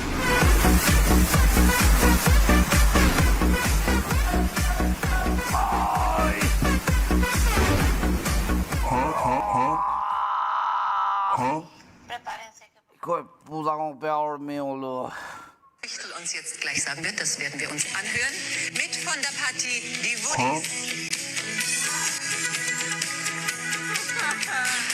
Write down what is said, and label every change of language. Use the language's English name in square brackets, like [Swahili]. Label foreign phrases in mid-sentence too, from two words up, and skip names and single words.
[Spanish] Prepárense que... Hijo de puta, como pega a dormir, boludo. [German] Bechtel uns jetzt gleich sagen wird, das werden wir uns anhören. Mit von der Partie die Woodies.